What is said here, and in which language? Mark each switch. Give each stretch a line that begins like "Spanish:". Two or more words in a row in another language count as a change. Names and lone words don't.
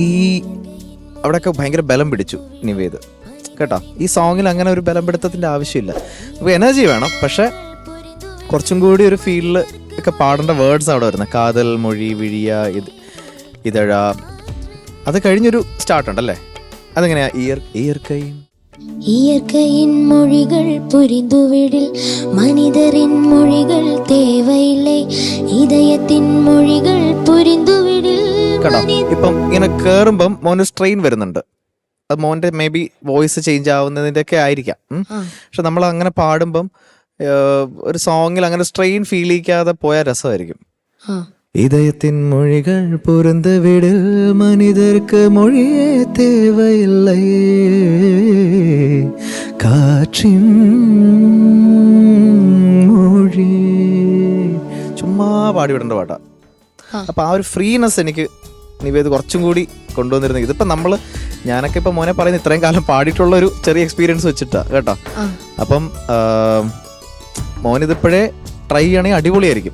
Malayalam: അവിടെയൊക്കെ ഭയങ്കര ബലം പിടിച്ചു നിവേദ് കേട്ടോ. ഈ സോങ്ങിൽ അങ്ങനെ ഒരു ബലം പിടുത്തത്തിന്റെ ആവശ്യമില്ല. അപ്പോൾ എനർജി വേണം, പക്ഷെ കുറച്ചും കൂടി ഒരു ഫീലിൽ ഒക്കെ പാടേണ്ട വേർഡ്സ് അവിടെ വരുന്നത്.
Tamil: காதல் மொழி, விழியா, இதழா.
Malayalam: അത് കഴിഞ്ഞൊരു സ്റ്റാർട്ട് ഉണ്ടല്ലേ, അതെങ്ങനെയാ?
Tamil: இயற்கையின் மொழிகள் புரிந்துவிடில் மனிதரின் மொழிகள் தேவையில்லை, இதயத்தின் மொழிகள் புரிந்துவிடிൽ.
Malayalam: കേട്ടോ, ഇപ്പം ഇങ്ങനെ കേറുമ്പം മോന് സ്ട്രെയിൻ വരുന്നുണ്ട്. അത് മോന്റെ
English: may be voice change
Malayalam: ആവുന്നതിന്റെ ഒക്കെ ആയിരിക്കാം. പക്ഷെ നമ്മൾ അങ്ങനെ പാടുമ്പം ഒരു സോങ്ങിൽ അങ്ങനെ സ്ട്രെയിൻ ഫീൽ ചെയ്യിക്കാതെ പോയാൽ രസമായിരിക്കും.
Tamil: இதயத்தின் மொழிகள் புரிந்து விடு மனிதருக்கு மொழியே தேவையில்லை, காற்றின் மொழി.
Malayalam: ചുമ്മാ പാടിവിടേണ്ട പാട്ടാ. അപ്പൊ ആ ഒരു ഫ്രീനെസ് എനിക്ക് നിവേദ് കുറച്ചും കൂടി കൊണ്ടുവന്നിരുന്നത്. ഇതിപ്പോ ഞാനൊക്കെ ഇപ്പൊ മോനെ പറയുന്ന ഇത്രയും കാലം പാടിയിട്ടുള്ള ഒരു ചെറിയ എക്സ്പീരിയൻസ് വെച്ചിട്ടാ കേട്ടോ. അപ്പം മോനിതിപ്പോഴേ ട്രൈ ചെയ്യണമെങ്കിൽ അടിപൊളിയായിരിക്കും.